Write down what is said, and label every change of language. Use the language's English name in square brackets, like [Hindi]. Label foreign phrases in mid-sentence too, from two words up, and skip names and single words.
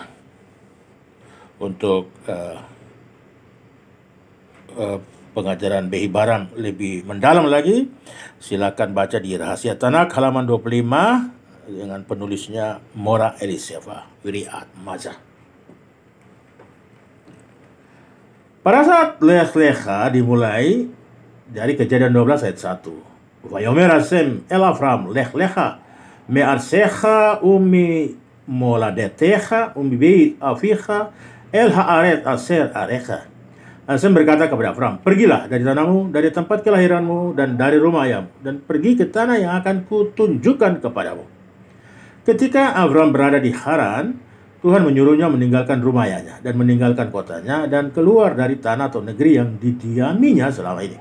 [Indonesian] Untuk pengajaran [Hebrew] בהבראם [Indonesian] lebih mendalam lagi, silakan baca di Rahasia Tanakh halaman 25 dengan penulisnya Mora Eliseva Wiriat Mazah. Pada saat Lecha dimulai Dari Kejadian 12 ayat 1. [Hebrew] ויאמר השם אל אברם לך לך מארצך וממולדתך ומבית אביך אל הארץ אשר אראך. [Indonesian] Hashem berkata kepada Avram, pergilah dari tanahmu, dari tempat kelahiranmu, dan dari rumah ayahmu, dan pergi ke tanah yang akan kutunjukkan kepadamu. Ketika Avram berada di Haran, Tuhan menyuruhnya meninggalkan rumah ayahnya dan meninggalkan kotanya dan keluar dari tanah atau negeri yang didiaminya selama ini.